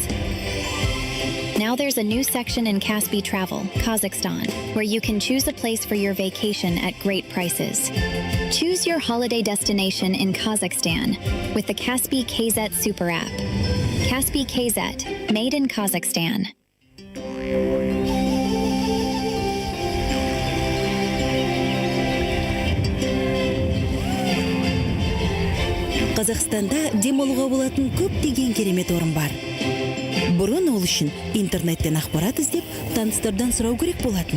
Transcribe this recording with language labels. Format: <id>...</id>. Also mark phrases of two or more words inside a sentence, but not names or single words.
<en>Now there's a new section in Kaspi Travel, Kazakhstan, where you can choose a place for your vacation at great prices. Choose your holiday destination in Kazakhstan with the Kaspi KZ Super App. Kaspi KZ, made in Kazakhstan.</en> <kk>Қазақстанда демалуға болатын көптеген керемет орын бар. Бұрын ол үшін интернеттен ақпарат іздеп, таныстардан сұрау керек болатын.</kk>